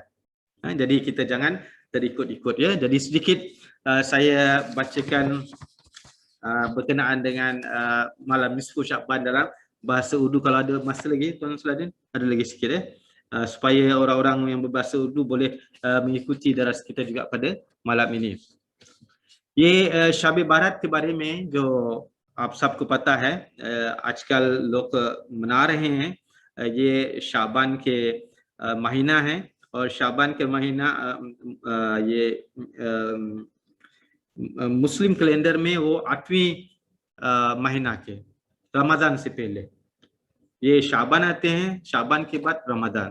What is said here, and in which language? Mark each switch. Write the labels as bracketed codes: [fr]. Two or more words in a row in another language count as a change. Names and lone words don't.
[ms] Jadi kita jangan terikut-ikut, ya. Jadi sedikit saya bacakan berkenaan dengan malam nisfu Syaban dalam bahasa Urdu. Kalau ada masa lagi, Tuan Saladin, ada lagi sikit, ya. Supaya orang-orang yang berbahasa Urdu boleh mengikuti daras kita juga pada malam ini. [ur] یہ شب برات کے بارے میں جو آپ سب کو پتا ہے، آج کل لوگ منا رہے ہیں. یہ شعبان کے مہینہ ہے اور شعبان کے مہینہ یہ مسلم کیلنڈر میں وہ 8ویں مہینہ کے رمضان سے پہلے یہ شعبان آتے ہیں، شعبان کے بعد رمضان.